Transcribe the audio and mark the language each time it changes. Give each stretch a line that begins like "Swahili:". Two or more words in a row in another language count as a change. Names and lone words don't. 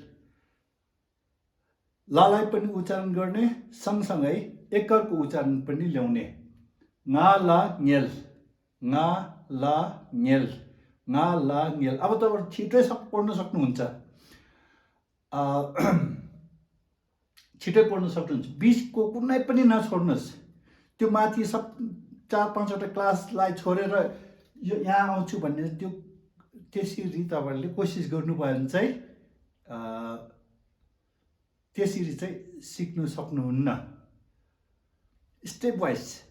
Nepali: लालाई पनि उच्चारण गर्ने सँगसँगै एकरको उच्चारण पनि ल्याउने ngala ngel ngala ngel ngala ngel अब तपाईहरु छिटै पढ्न सक्नुहुन्छ छिटै पढ्न सक्नुहुन्छ बीचको कुनै पनि नछोड्नुस् त्यो माथि सब 4-5 वटा क्लासलाई छोडेर यो यहाँ आउँछु भन्ने त्यो त्यसरी तपाईहरुले कोसिस गर्नुभयो भने चाहिँ त्यसरी चाहिँ सिक्नु सक्नुहुन्न
English: step wise